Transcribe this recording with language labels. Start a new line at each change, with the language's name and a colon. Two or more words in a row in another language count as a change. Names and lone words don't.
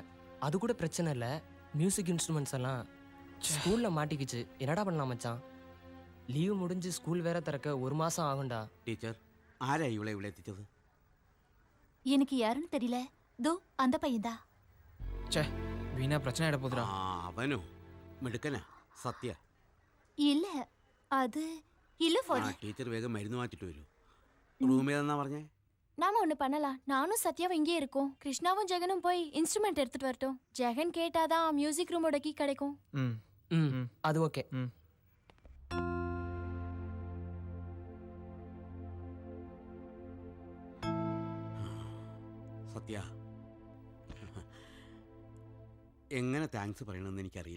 Tamil: அது கூட பிரச்சனை இல்லை,
English: music instruments
Tamil: எல்லாம் ஸ்கூல்ல மாட்டிக்கிச்சு. என்னடா பண்ணலாம் மச்சான்? லீவு முடிஞ்சு ஸ்கூல் வேற திறக்க 1 மாசம் ஆகும்டா. டீச்சர் ஆரா இவளை விளையாடிச்சது? எனக்கு யாருன்னு தெரியல. தோ அந்த பையன்தா. சே வீணா பிரச்சனை ஆயிட போதுடா.
Malayalam: அவனும் മിടുക്കനാ സത്യ. ഇല്ല അത് ഇല്ല ഫോർ. ടീച്ചർ വേഗം മരുന്ന് മാറ്റിട്ട് വരൂ. റൂം ഏതെന്നാ പറഞ്ഞേ?
Tamil: நாம ஒண்ணு பண்ணலாம். நானும் சத்யாவும் இங்கே இருக்கோம். கிருஷ்ணாவும் ஜெகனும் போய் இன்ஸ்ட்ருமெண்ட் எடுத்துட்டு வரட்டும். ஜெகன் கேட்டாதான்
English: music room
Tamil: கீ கிடைக்கும். அது ஓகே.
Malayalam: സത്യ എങ്ങനെ താങ്ക്സ് പറയണമെന്ന് എനിക്കറിയില്ല.